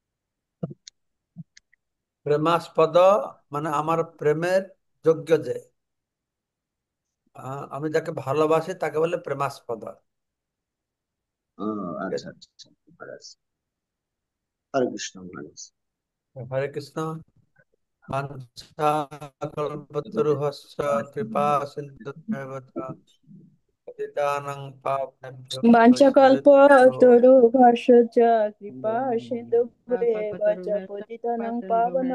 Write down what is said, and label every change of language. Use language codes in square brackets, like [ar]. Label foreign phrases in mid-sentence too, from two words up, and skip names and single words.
[bn] প্রেমাস্পদ মানে আমার প্রেমের যোগ্য যে, আমি যাকে ভালোবাসি তাকে বলে প্রেমাস্পদ। ঠিক আচ্ছা আছে? আচ্ছা মহারাজ। হরে কৃষ্ণ মহারাজ। [sa] হরে কৃষ্ণ। বাঞ্ছাকল্পতরুভশ্চ কৃপা সিন্ধুভ্যেব চ পতিতানাং পাবনেভ্যো বৈষ্ণবেভ্যো वाञ्छकल्पतरुभर्षच कृपा सिन्धुभ्येव च पतितानां पावनं